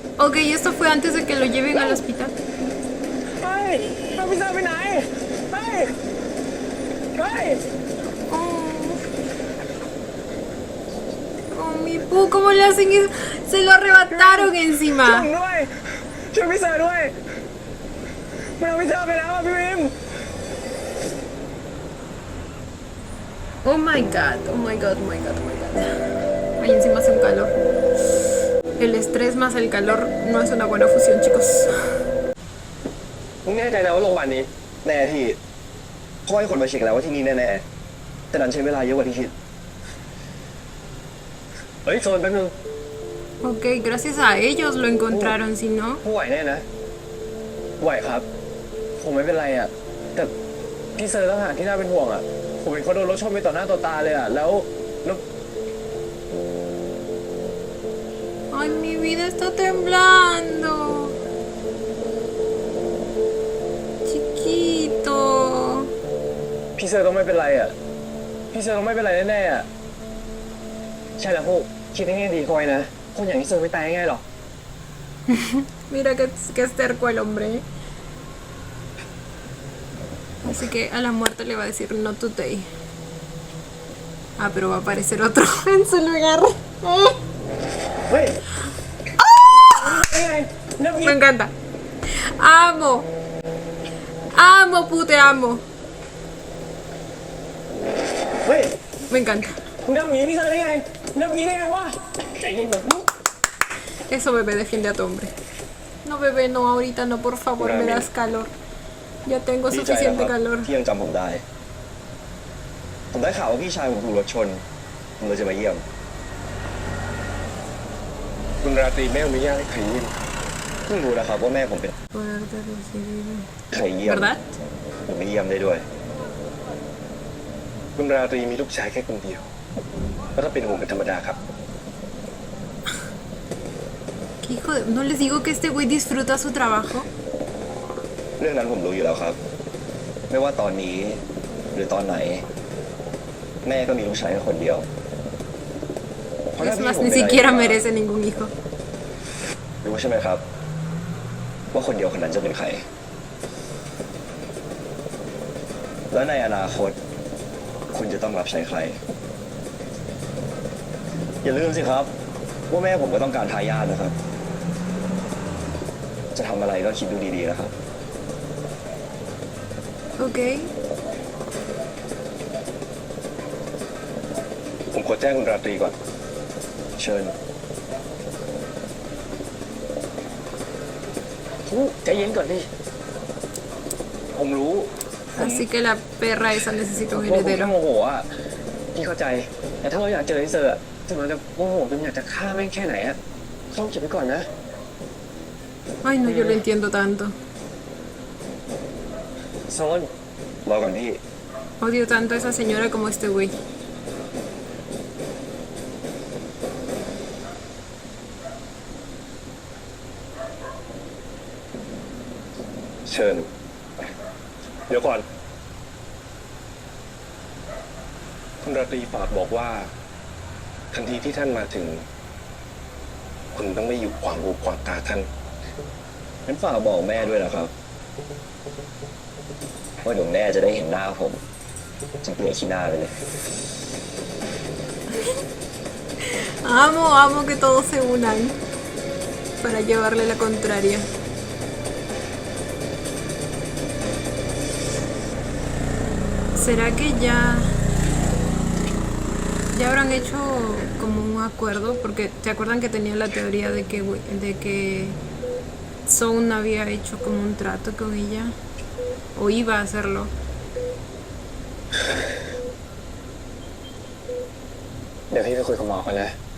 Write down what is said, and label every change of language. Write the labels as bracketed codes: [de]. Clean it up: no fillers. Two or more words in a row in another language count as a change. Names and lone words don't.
[es] Ok, esto fue antes de que lo lleven al hospital. Oh, mi Pooh, ¿cómo le hacen eso? Se lo arrebataron encima. [en] Oh my god, oh my god, oh my god, oh my god. [es] Ahí encima hace un calor. El estrés más el calor no es una buena fusión, chicos. Ok, gracias a ellos lo encontraron, si no... [th] พี่เซอร์ต่างหากที่น่าเป็นห่วงอ่ะผมเห็นเขาโดนรถชนไปต่อหน้าต่อตาเลยอ่ะแล้ว [es] Ay, mi vida está temblando. Chiquito. [th] พี่เซอร์ต้องไม่เป็นไรอ่ะพี่เซอร์ต้องไม่เป็นไรแน่ๆอ่ะใช่แล้วพวกคิดให้ดีคอยนะคนอย่างพี่เซอร์ไม่ตายง่ายหรอก [es] Mira que es terco el hombre. Así que a la muerte le va a decir [en] no today. [es] Ah, pero va a aparecer otro en su lugar. [th] เฮ้ยยังไงนับ [es] Me encanta. Amo. Amo, pute, amo. [th] เฮ้ย [es] Me encanta. [th] มึงนับอย่างนี้พี่เซอร์ได้ไงนับอย่างนี้ได้ไงวะใจเย็นแบบนี้ [es] Eso, bebé, defiende a tu hombre. No, bebé, no, ahorita no, por favor, me das calor. Ya tengo [th] ดีใจนะ [es] suficiente [th] ครับ [es] calor. [th] ที่ยังจำผมได้ ผมได้ข่าวว่าพี่ชายผมถูกรถชน ผมเลยจะมาเยี่ยม คุณราตรีไม่อนุญาตให้ใครยิ้ม เพิ่งรู้นะครับว่าแม่ผมเป็น [es] Poderte recibir. [th] ใครเยี่ยม [es] ¿Verdad? [th] ผมไม่เยี่ยมได้ด้วย คุณราตรีมีลูกชายแค่คนเดียวแล้วก็เป็นห่วงเป็นธรรมดาครับ [es] ¿Qué hijo de... ¿No les digo que este güey disfruta su trabajo? [th] เรื่องนั้นผมรู้อยู่แล้วครับ ไม่ว่าตอนนี้หรือตอนไหน แม่ก็มีลูกชายแค่คนเดียว [es] Es más, ni siquiera merece ningún hijo. [th] รู้ใช่ไหมครับ ว่าคนเดียวคนนั้นจะเป็นใคร และในอนาคต คุณจะต้องรับใช้ใคร อย่าลืมสิครับ ว่าแม่ผมก็ต้องการทายาทนะครับ จะทำอะไรก็คิดดูดีๆนะครับ [es] Ok. [th] ผมขอแจ้งคุณราตรีก่อน เชิญ ใจเย็นก่อนดิผมรู้ [es] Así que la perra esa necesita un [th] ว่าผมแค่ [es] heredero. [th] โมโหอ่ะพี่เข้าใจ แต่ถ้าเราอยากเจอไอ้เซอร์อะถึงเราจะโมโหจนอยากจะฆ่าแม่งแค่ไหนอะต้องเก็บไว้ก่อนนะ [es] Ay, no, yo lo entiendo tanto. [th] โซน รอก่อนพี่ [es] Odio tanto a esa señora como a este güey. [th] เชิญ เดี๋ยวก่อน คุณราตรีฝากบอกว่า ทันทีที่ท่านมาถึง คุณต้องไม่อยู่ขวางหูขวางตาท่าน งั้นฝากบอกแม่ด้วยนะครับ ว่าเดี๋ยวแม่จะได้เห็นหน้าผมจะเกลียดขี้หน้าไปเลย [es] Amo, amo que todos se unan para llevarle la contraria. ¿Será que ya habrán hecho como un acuerdo? Porque ¿te acuerdan que tenía la teoría de que Son había hecho como un trato con ella? ¿O iba a hacerlo? [th] เดี๋ยวพี่ไปคุยกับหมอก่อนนะ